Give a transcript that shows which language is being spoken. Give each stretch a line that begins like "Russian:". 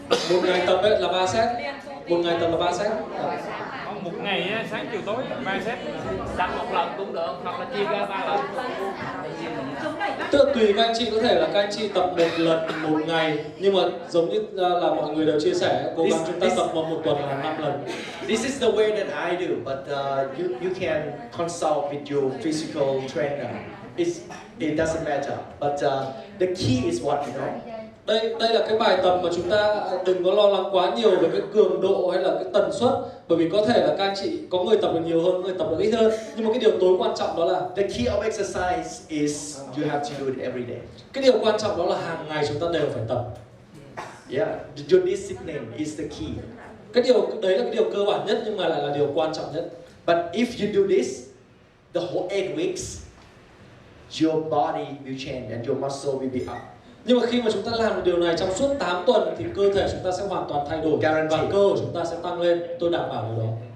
Vietnamese: Một ngày tập đấy là 3 set. Một ngày tập là 3 set. Một ngày á, sáng chiều tối 3 set. Tập một lần cũng được, hoặc là chia ra 3 lần. Tức là tùy các anh chị, có thể là các anh chị tập một lần một ngày, nhưng mà giống như là mọi người đều chia sẻ, cố gắng chúng ta tập một tuần là 5 lần.
English: This is the way that I do, but you can consult with your physical trainer. It doesn't matter, but the key is what, you know.
Vietnamese: Đây là cái bài tập mà chúng ta đừng có lo lắng quá nhiều về cái cường độ hay là cái tần suất, bởi vì có thể là các anh chị có người tập được nhiều hơn, người tập được ít hơn, nhưng mà cái điều tối quan trọng đó là
English: The key of exercise is you have to do it every day.
Vietnamese: cái điều quan trọng đó là hàng ngày chúng ta đều phải tập.
English: Yeah, your discipline is the key.
Vietnamese: Cái điều đấy là cái điều cơ bản nhất nhưng mà lại là điều quan trọng nhất.
English: But if you do this the whole 8 weeks, your body will change and your muscle will be up.
Vietnamese: Nhưng mà khi mà chúng ta làm được điều này trong suốt 8 tuần thì cơ thể chúng ta sẽ hoàn toàn thay đổi và cơ của chúng ta sẽ tăng lên, tôi đảm bảo điều đó.